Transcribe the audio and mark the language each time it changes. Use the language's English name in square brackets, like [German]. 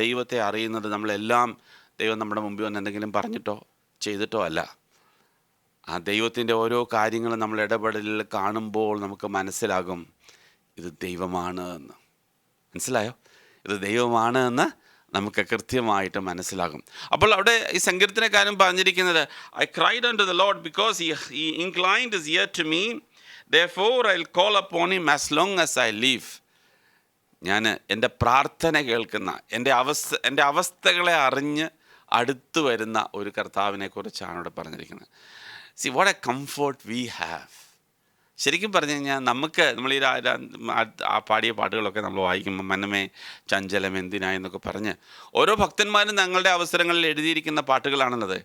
[Malayalam] ദൈവത്തെ അറിയുന്നത് നമ്മളെല്ലാം ദൈവം നമ്മുടെ മുമ്പിൽ വന്ന് എന്തെങ്കിലും പറഞ്ഞിട്ടോ ചെയ്തിട്ടോ അല്ല. ആ ദൈവത്തിൻ്റെ ഓരോ കാര്യങ്ങളും നമ്മൾ ഇടപെടലിൽ കാണുമ്പോൾ നമുക്ക് മനസ്സിലാകും ഇത് ദൈവമാണ് എന്ന്. മനസ്സിലായോ? ഇത് ദൈവമാണ് എന്ന് നമുക്ക് കൃത്യമായിട്ട് മനസ്സിലാകും. അപ്പോൾ അവിടെ ഈ സങ്കീർത്തനക്കാരൻ പറഞ്ഞിരിക്കുന്നത്, [English] I cried unto the Lord because he inclined his ear to me, therefore I'll call upon him as long as I live. [Malayalam] ഞാൻ എൻ്റെ പ്രാർത്ഥന കേൾക്കുന്ന, എൻ്റെ അവസ്ഥകളെ അറിഞ്ഞ് അടുത്തു വരുന്ന ഒരു കർത്താവിനെ കുറിച്ചാണ് ഇവിടെ പറഞ്ഞിരിക്കുന്നത്. [English] See what a comfort we have. [Malayalam] ശരിക്കും പറഞ്ഞു കഴിഞ്ഞാൽ നമ്മൾ ഈ ആ പാടിയ പാട്ടുകളൊക്കെ നമ്മൾ വായിക്കുമ്പോൾ മനമേ ചഞ്ചലം എന്തിനായി എന്നൊക്കെ പറഞ്ഞ് ഓരോ ഭക്തന്മാരും തങ്ങളുടെ അവസരങ്ങളിൽ എഴുതിയിരിക്കുന്ന പാട്ടുകളാണുള്ളത്.